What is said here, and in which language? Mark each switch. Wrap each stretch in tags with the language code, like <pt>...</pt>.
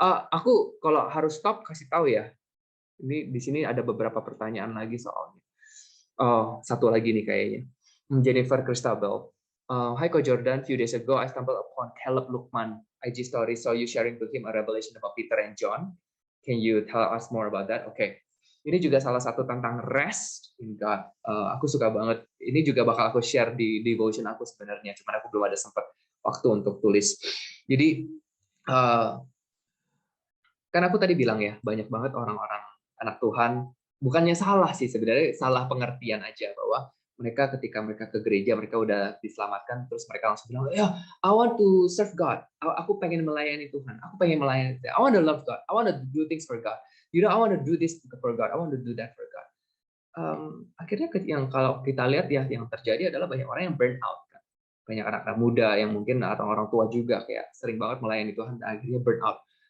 <id>Aku kalau harus stop kasih tahu ya. Ini di sini ada beberapa pertanyaan lagi soalnya. Satu lagi nih kayaknya. Jennifer Christabel.</id> <en>Hi Ko Jordan, few days ago I stumbled upon Caleb Lukman IG story, saw you sharing to him a revelation about Peter and John. Can you tell us more about that?</en> <id>Oke. Ini juga salah satu tentang</id> <en>rest in God.</en> <id>Aku suka banget. Ini juga bakal aku share di devotion aku sebenarnya. Cuman aku belum ada sempat waktu untuk tulis. Jadi, kan aku tadi bilang ya, banyak banget orang-orang anak Tuhan, bukannya salah sih sebenarnya, salah pengertian aja bahwa mereka ketika mereka ke gereja, mereka udah diselamatkan, terus mereka langsung bilang, ya,</id> <en>I want to serve God.</en> <id>Aku pengen melayani Tuhan. Aku pengen melayani.</id> <en>I want to love God. I want to do things for God. You know, I want to do this for God. I want to do that for God.</en> <id>Akhirnya yang kalau kita lihat ya, yang terjadi adalah banyak orang yang burn out. Kan? Banyak anak-anak muda yang mungkin atau orang tua juga kayak sering banget melayani Tuhan, dan akhirnya burn out.</id>